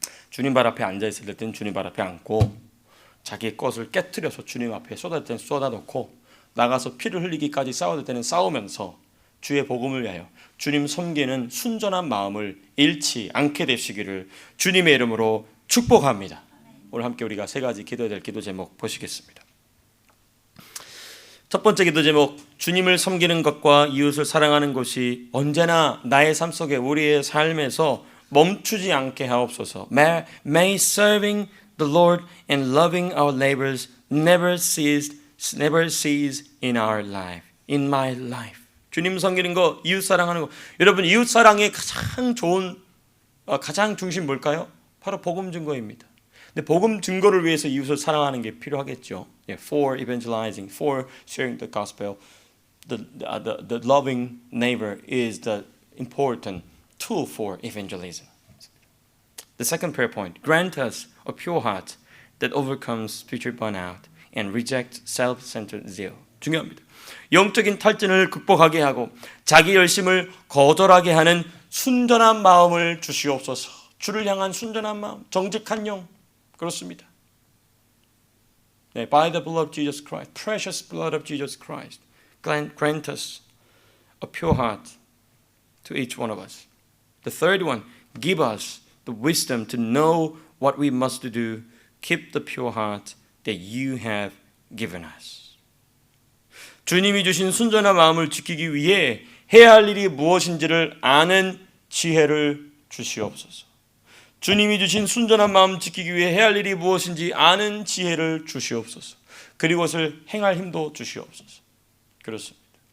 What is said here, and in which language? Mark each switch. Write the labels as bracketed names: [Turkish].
[Korean] 주님 발 앞에 앉아있을 때는 주님 발 앞에 앉고 자기의 것을 깨트려서 주님 앞에 쏟아질 때는 쏟아놓고 나가서 피를 흘리기까지 싸워야 될 때는 싸우면서 주의 복음을 위하여 주님 섬기는 순전한 마음을 잃지 않게 되시기를 주님의 이름으로 축복합니다. 오늘 함께 우리가 세 가지 기도해야 될 기도 제목 보시겠습니다. 첫 번째 기도 제목, 주님을 섬기는 것과 이웃을 사랑하는 것이 언제나 나의 삶 속에 우리의 삶에서 멈추지 않게 하옵소서. [English] May serving the Lord and loving our neighbors never cease in our life, in my life. [Korean] 주님 섬기는 거, 이웃 사랑하는 거. 여러분, 이웃 사랑의 가장 좋은 가장 중심 뭘까요? 바로 복음 증거입니다. 근데 복음 증거를 위해서 이웃을 사랑하는 게 필요하겠죠. [English] For evangelizing, for sharing the gospel, the loving neighbor is the important tool for evangelism. The second prayer point: grant us a pure heart that overcomes spiritual burnout and rejects self-centered zeal. [Korean] 중요합니다. 영적인 탈진을 극복하게 하고 자기 열심을 거절하게 하는 순전한 마음을 주시옵소서. 주를 향한 순전한 마음, 정직한 영. 그렇습니다. [English] 네, by the blood of Jesus Christ, precious blood of Jesus Christ, grant us a pure heart to each one of us. The third one, give us the wisdom to know what we must do. Keep the pure heart that you have given us. [Korean] 주님이 주신 순전한 마음을 지키기 위해 해야 할 일이 무엇인지를 아는 지혜를 주시옵소서. 주님이 주신 순전한 마음 지키기 위해 해야 할 일이 무엇인지 아는 지혜를 주시옵소서. 그리고 그것을 행할 힘도 주시옵소서. 그렇습니다.